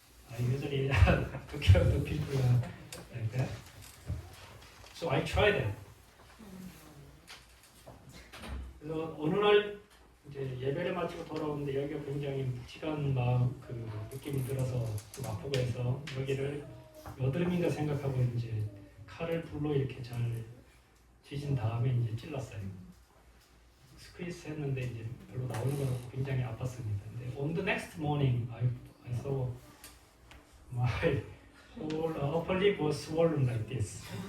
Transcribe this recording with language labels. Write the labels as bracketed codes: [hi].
[en] I usually took care of the pimple like that. So I tried it. [ko] 그래서 어느 날 이제 예배를 마치고 돌아오는데 여기가 굉장히 묵직한 그 느낌이 들어서 좀 아프고 해서 여기를 여드름인가 생각하고 이제 칼을 불로 이렇게 잘 지진 다음에 이제 찔렀어요. 스퀴즈 했는데 이제 별로 나오는 건 없고 굉장히 아팠습니다. [en] 근데 on the next morning, I saw my whole upper lip was swollen like this.